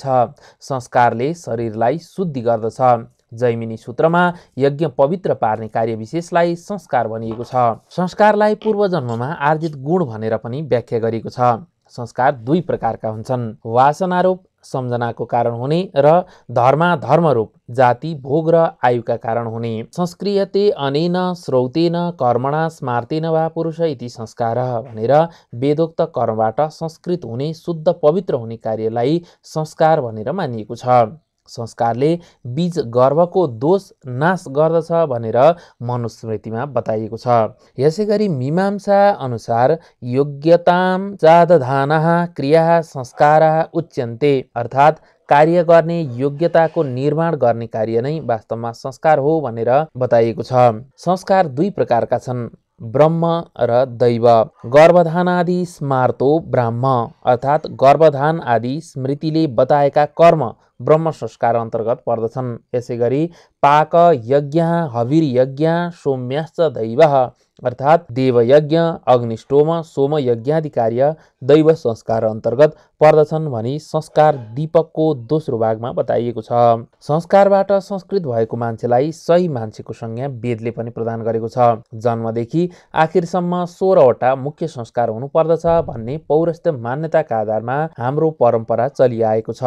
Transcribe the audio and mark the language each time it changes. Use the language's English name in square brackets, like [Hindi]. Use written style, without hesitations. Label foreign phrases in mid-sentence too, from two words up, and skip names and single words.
[Nepali] संस्कारले शरीरलाई शुद्धि गर्दछ। जैमिनी सूत्रमा यज्ञ पवित्र पार्ने कार्य विशेषलाई संस्कार भनिएको छ। संस्कारलाई पूर्वजन्ममा आर्जित गुण भनेर पनि व्याख्या गरिएको छ। संस्कार दुई प्रकारका हुन्छन्, वासनारूप सम्झनाको कारण हुने र धर्माधर्मरूप जाति भोग र आयुका कारण हुने। [Sanskrit] संस्क्रियते अनेन श्रौतेन कर्मणा स्मार्तेन वा पुरुष इति [Nepali] संस्कार भनेर वेदोक्त कर्मबाट संस्कृत हुने शुद्ध पवित्र हुने कार्यलाई संस्कार भनेर मानिएको छ। संस्कारले बीज गर्भको दोष नाश गर्दछ भनेर मनुस्मृतिमा बताइएको छ। यसैगरी मीमांसा अनुसार [Sanskrit] योग्यताम जादधानः क्रियाः संस्काराः उच्यन्ते, [Nepali] अर्थात् कार्य गर्ने योग्यताको निर्माण गर्ने कार्य नै वास्तवमा संस्कार हो भनेर बताइएको छ। संस्कार दुई प्रकारका छन्, ब्रह्म र दैव। [Sanskrit] गर्भधान आदि स्मार्तो ब्राह्म, [Nepali] अर्थात् गर्भधान आदि स्मृतिले बताएका कर्म ब्रह्म संस्कार अन्तर्गत पर्दछन्। यसैगरी [Sanskrit] पाक यज्ञ हविर्यज्ञ सौम्याश्च दैवः, [Nepali] अर्थात् देवयज्ञ अग्निष्टोम सोम यज्ञादि कार्य दैव संस्कार अन्तर्गत पर्दछन् भनी संस्कार दीपकको दोस्रो भागमा बताइएको छ। संस्कारबाट संस्कृत भएको मान्छेलाई सही मान्छेको संज्ञा वेदले पनि प्रदान गरेको छ। जन्मदेखि आखिरसम्म 16 वटा मुख्य संस्कार हुनु पर्दछ भन्ने पौरस्त्य मान्यताका आधारमा हाम्रो परम्परा चलिआएको छ।